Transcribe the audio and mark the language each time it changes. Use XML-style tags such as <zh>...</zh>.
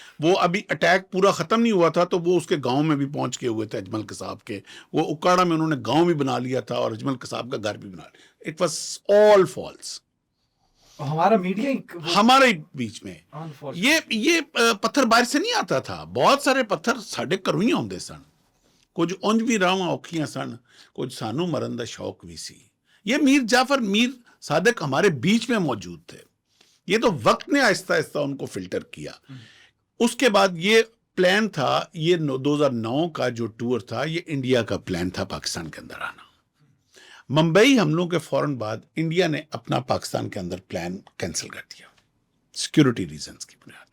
<ur>وہ ابھی اٹیک پورا ختم نہیں ہوا تھا تو وہ اس کے گاؤں میں بھی پہنچ کے ہوئے تھے اجمل قصاب کے. وہ اکاڑا میں انہوں نے گاؤں بھی بنا لیا تھا اور اجمل قصاب کا گھر بھی بنا لیا.</ur> <en>It was all false.</en> <ur>ہمارا میڈیا ہمارے بیچ میں یہ پتھر باہر سے نہیں آتا تھا.</ur> <pa>بہت سارے پتھر ساڈے کرویاں ہوندے سن, کچھ اونج بھی راواں اوکھیاں سن, کچھ سانو مرن دا شوق بھی سی.</pa> <ur>یہ میر جعفر, میر صادق ہمارے بیچ میں موجود تھے. یہ تو وقت نے آہستہ آہستہ ان کو فلٹر کیا. اس کے بعد یہ پلان تھا, یہ 2009 کا جو ٹور تھا یہ انڈیا کا پلان تھا پاکستان کے اندر آنا. ممبئی حملوں کے فوراً بعد انڈیا نے اپنا پاکستان کے اندر پلان کینسل کر دیا سیکیورٹی ریزنز کی بنیاد</ur>